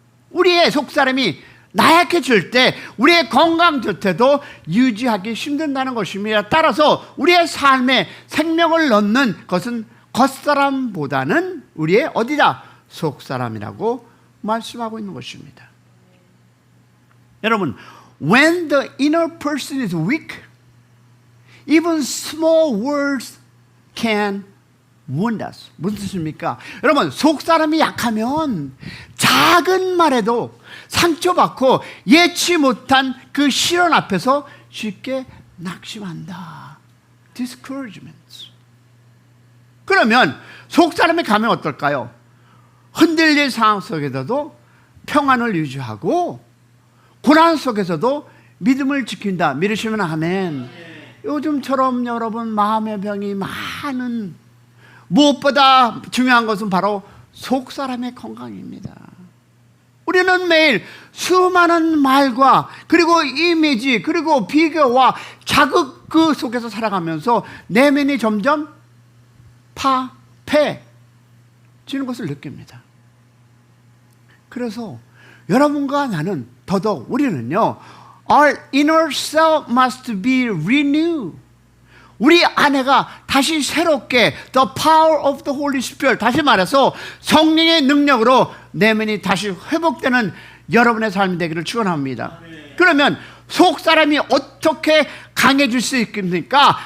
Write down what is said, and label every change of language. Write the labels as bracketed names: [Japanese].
[Korean] 우리의 속사람이 나약해질 때 우리의 건강 자체도 유지하기 힘든다는 것입니다. 따라서 우리의 삶에 생명을 넣는 것은 겉사람보다는 우리의 어디다? 속사람이라고 말씀하고 있는 것입니다. [English] 여러분, when the inner person is weak, even small words can wound us. [Korean] 무슨 뜻입니까? 여러분, 속사람이 약하면 작은 말에도 상처받고 예치 못한 그 시련 앞에서 쉽게 낙심한다. [English] discouragement. [Korean] 그러면 속사람이 가면 어떨까요? 흔들릴 상황 속에서도 평안을 유지하고 고난 속에서도 믿음을 지킨다. 믿으시면 아멘. 요즘처럼 여러분 마음의 병이 많은, 무엇보다 중요한 것은 바로 속사람의 건강입니다. 우리는 매일 수많은 말과 그리고 이미지 그리고 비교와 자극 그 속에서 살아가면서 내면이 점점 파패지는 것을 느낍니다. 그래서 여러분과 나는 더더욱 우리는요, [English] our inner self must be renewed. [Korean] 우리 안에가 다시 새롭게 [English] the power of the Holy Spirit, [Korean] 다시 말해서 성령의 능력으로 내면이 다시 회복되는 여러분의 삶이 되기를 축원합니다. 그러면 속 사람이 어떻게 강해질 수 있습니까?